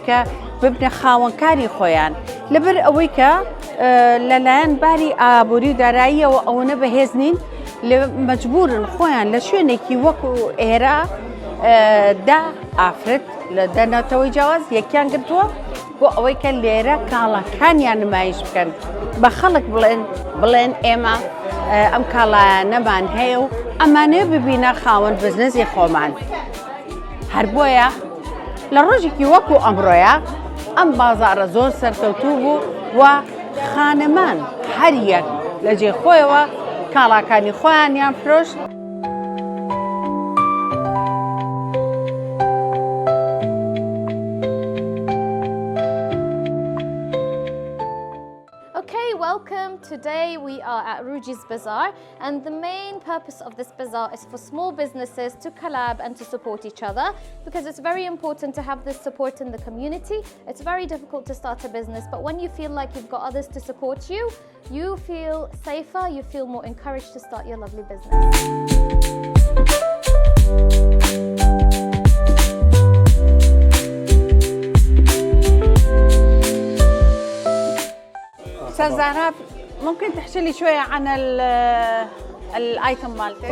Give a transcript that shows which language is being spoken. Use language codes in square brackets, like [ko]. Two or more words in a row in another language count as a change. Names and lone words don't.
[ckb] کە ببنە خاوەنکاری خۆیان لەبەر ئەوەی کە لەلایەن باری ئابووری و داراییەوە ئەوەنە بەهێز نین لە مەجبورن خۆیان لە شوێنێکی وەکو ئێرە دا ئافرەت لە دەنەتەوەی جیاواز یەکیان گرتووە بۆ ئەوەی کە لێرە کاڵەکانیان نمایش بکەن بە خەڵک بڵێن ئێمە ئەم کاڵایانەمان هەیە و ئەمانەیە ببینە خاوەن بزنسی خۆمان. هەر بۆیە لە ڕۆژێکی وەکو ئەمڕۆیە ئەم بازاڕە زۆر سەرکەوتوو بوو و خانەمان هەر یەک لە جێ خۆیەوە کاڵاکانی خۆیانیان فرۆشت. [en] Welcome. Today we are at Ruji's Bazaar, and the main purpose of this bazaar is for small businesses to collab and to support each other, because it's very important to have this support in the community. It's very difficult to start a business, but when you feel like you've got others to support you, you feel safer, you feel more encouraged to start your lovely business. [ar] أستاذ زهراب ممكن تحكي لي شوية عن الايتم مالتك؟